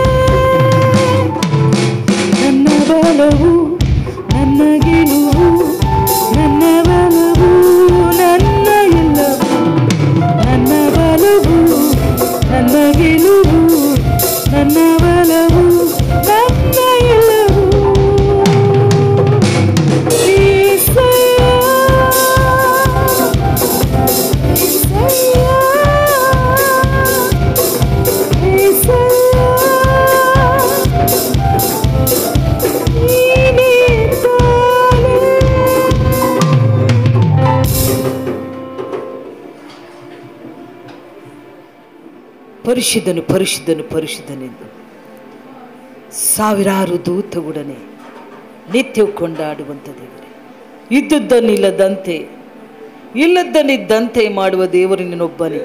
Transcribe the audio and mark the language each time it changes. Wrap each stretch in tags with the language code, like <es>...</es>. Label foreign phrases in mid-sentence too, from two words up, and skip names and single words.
<kn>ನನ್ನ ಬಲವು ನನ್ನ ಗೆಲುವು, ನನ್ನ ಬಲವು ನನ್ನ ಎಲ್ಲವೂ, ನನ್ನ ಬಲವು ನನ್ನ ಗೆಲುವು, ನನ್ನ ಬಲವು ನನ್ನ ಎಲ್ಲವೂ.</kn> <te>యేసయ్యా యేసయ్యా యేసయ్యా నీవే తానే.</te> <kn>ಪರಿಶುದ್ಧನು ಪರಿಶುದ್ಧನು ಪರಿಶುದ್ಧನೆಂದು ಸಾವಿರಾರು ದೂತಗುಡನೆ ನಿತ್ಯವೂ ಕೊಂಡಾಡುವಂಥ ದೇವರೇ, ಇದ್ದುದನ್ನಿಲ್ಲದಂತೆ ಇಲ್ಲದನ್ನಿದ್ದಂತೆ ಮಾಡುವ ದೇವರು ನಿನ್ನೊಬ್ಬನೇ.</kn>